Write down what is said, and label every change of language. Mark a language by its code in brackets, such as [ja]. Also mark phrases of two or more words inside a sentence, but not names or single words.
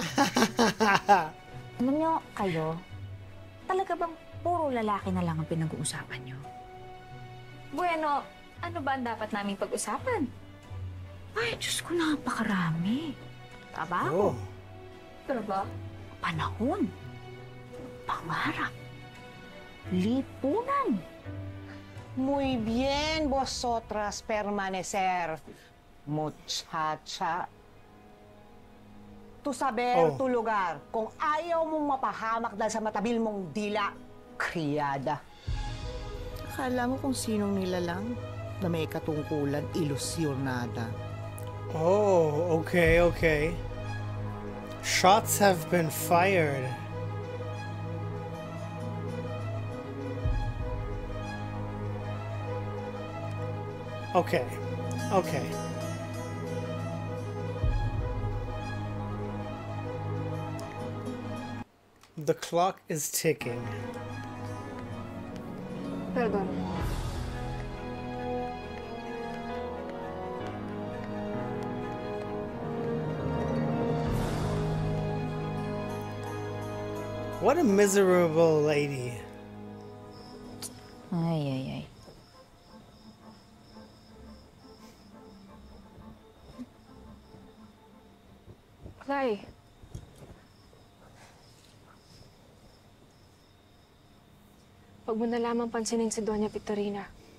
[tl] Alam niyo, kayo, talaga bang puro lalaki na lang ang pinag-uusapan niyo? Bueno, ano ba ang dapat naming pag-usapan? Ay, Diyos ko, napakarami. Trabaho. Oh. Trabaho. Panahon. Pangarap. Lipunan. [es] Muy bien, vosotras permanecer, muchacha. Tu saber, tu lugar. [tl] Kung ayaw mong mapahamak dahil sa matabil mong dila, kriyada. Akala mo kung sinong nilalang na may katungkulan, ilusyonada. [en] Oh, okay. Shots have been fired. Okay. The clock is ticking. [es] Perdón. [en] What a miserable lady. [tl] Ay. Cly. Huwag mo na lamang pansinin si Doña Victorina.